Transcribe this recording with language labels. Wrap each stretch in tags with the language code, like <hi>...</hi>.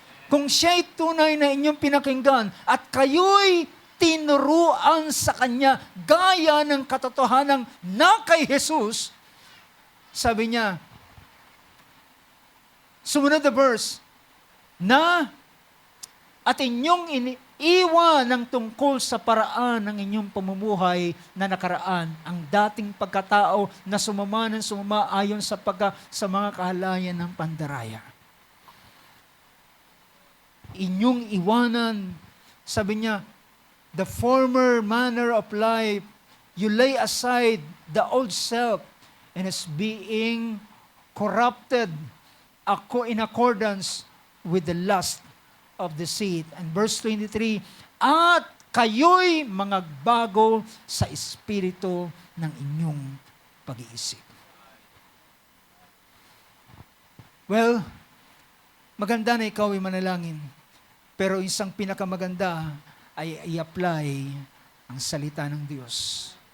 <tl>Kung siya'y tunay na inyong pinakinggan at kayo'y tinuruan sa Kanya gaya ng katotohanan na kay Jesus, sabi niya, sumunod na verse, at inyong iniiwan ng tungkol sa paraan ng inyong pamumuhay na nakaraan, ang dating pagkatao na sumama ayon sa mga kahalayan ng pandaraya. Inyong iwanan, sabi niya,</tl> <en>the former manner of life, you lay aside the old self and is being corrupted in accordance with the lust of deceit. And verse 23,</en> <tl>at kayo'y magbago sa espiritu ng inyong pag-iisip. Well, maganda na ikaw ay manalangin. Pero isang pinakamaganda ay i-apply ang salita ng Diyos.</tl>